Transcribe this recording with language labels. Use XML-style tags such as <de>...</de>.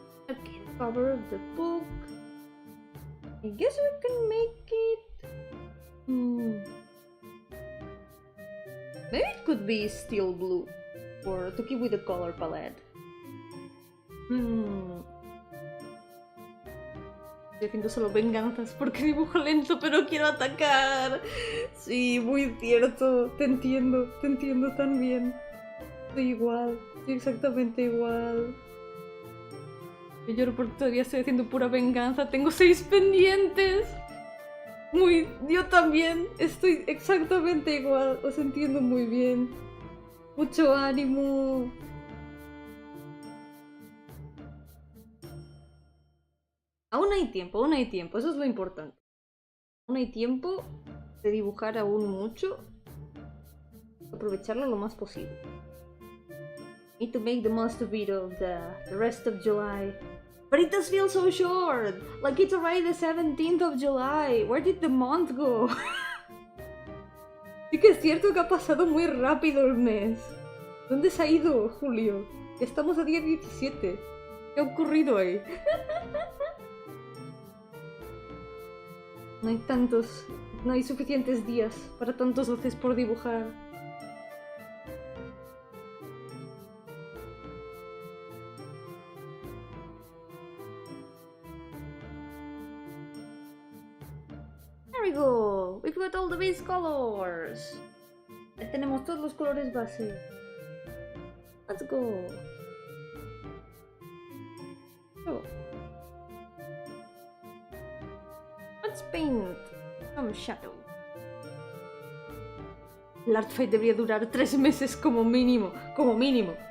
<en>Okay, the cover of the book. I guess we can make it... Maybe it could be steel blue, or to keep with the color palette.</en> <es>Estoy haciendo solo venganzas porque dibujo lento, pero quiero atacar. Sí, muy cierto. Te entiendo también. Estoy igual, estoy exactamente igual. Yo lloro porque todavía estoy haciendo pura venganza. Tengo 6 pendientes. Yo también estoy exactamente igual. Os entiendo muy bien. Mucho ánimo. Aún hay tiempo. Eso es lo importante. Aún hay tiempo de dibujar aún mucho. Aprovecharlo lo más posible.</es> <en>Need to make the most of it of the rest of July. But it does feel so short! Like it's already the 17th of July! Where did the month go?</en> <es>Sí que es cierto que ha pasado muy rápido el mes. ¿Dónde se ha ido julio? Ya estamos a día 17. ¿Qué ha ocurrido ahí? No hay suficientes días para tantos doces por dibujar.</es> <en>There we go! We've got all the base colors!</en> <es>Ya tenemos todos los colores base.</es> <en>Let's go! Oh. Let's paint some shadow.</en> <es>El Art Fight debería durar 3 meses como mínimo. Como mínimo.</es>